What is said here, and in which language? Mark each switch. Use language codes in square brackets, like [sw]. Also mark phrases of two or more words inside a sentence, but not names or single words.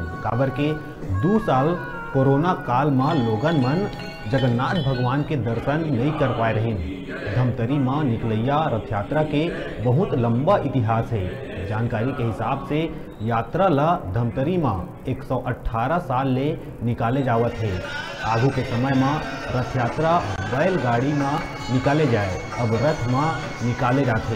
[hne] काबर के 2 साल कोरोना काल में लोगन मन जगन्नाथ भगवान के दर्शन नहीं कर पाए रहीन। धमतरी में निकलैया रथ यात्रा के बहुत लंबा इतिहास है। जानकारी के हिसाब से यात्रा ला धमतरी में 118 साल ले निकाले जावत है। आगू के समय में रथ यात्रा बैलगाड़ी में निकाले जाए, अब रथ में निकाले जाते।